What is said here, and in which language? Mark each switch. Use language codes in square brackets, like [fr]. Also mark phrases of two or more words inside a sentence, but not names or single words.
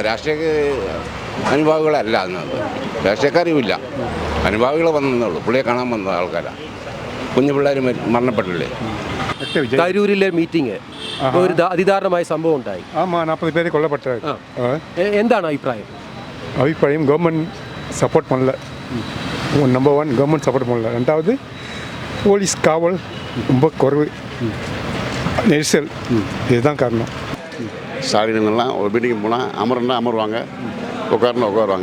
[ml] രാഷ്ട്രീയ അനുഭാവികളല്ല അതിനകത്ത്, രാഷ്ട്രീയക്കാരുമില്ല, അനുഭാവികൾ വന്നതേ പുള്ളിയെ കാണാൻ വന്ന ആൾക്കാരാണ്. കുഞ്ഞു പിള്ളേർ മരണപ്പെട്ടില്ലേ? കരൂരിലെ മീറ്റിംഗ് ഒരു അതിദാരുണമായ സംഭവം ഉണ്ടായി. 40 പേര് കൊല്ലപ്പെട്ടത്. എന്താണ് അഭിപ്രായം? [en] government support [ta] பண்ணல. [en] number 1 government support [ta] பண்ணல. ரெண்டாவது போலீஸ் காவல் ரொம்ப குறைவு, நெரிசல், இதுதான் காரணம். ஸ்டாலின்லாம் ஒரு மீட்டிங் போனால் அமருவாங்க, உட்காருவாங்க.